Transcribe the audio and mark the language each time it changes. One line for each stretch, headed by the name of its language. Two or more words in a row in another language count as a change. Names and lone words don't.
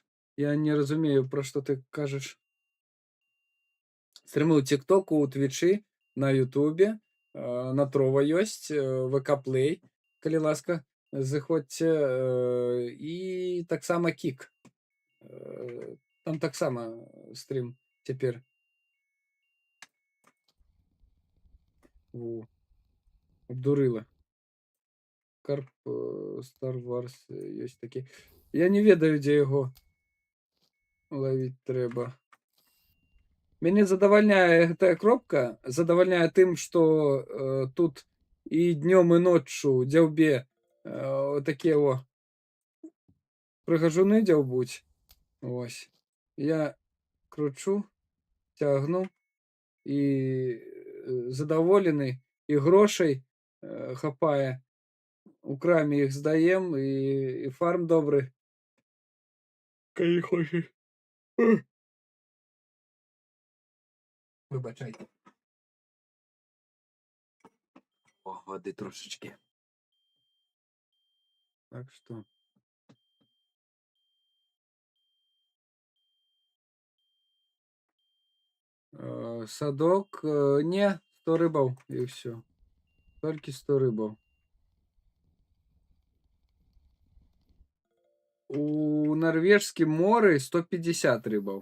Belarusian: Я не разумею, пра што ты кажаш. Стрімы ў тиктоку, у твічы, на ютубе, на Трова ёсць, ВК Play, калі ласка, заходзьце, і таксама Кік. Там таксама стрім цяпер. Во. Абдурыла. Карп Star Wars ёсць такі. Я не ведаю, дзе яго лавіць трэба. Мяне задавальняе гэтая кропка, задавальняе тым, што тут і днём, і ноччу дзяўбе такія прыгажуны дзяўбуць. Вось. Я кручу, цягну і задаволены, і грошай хапае. У краме іх здаем, і фарм добры. Калі хочаш. Выбачайце. О, воды трошечки.
Russian: Так что.
Belarusian: Садок, не, 100 рыбаў і ўсё. Толькі 100 рыбаў. У нарвежскім моры 150 рыбаў.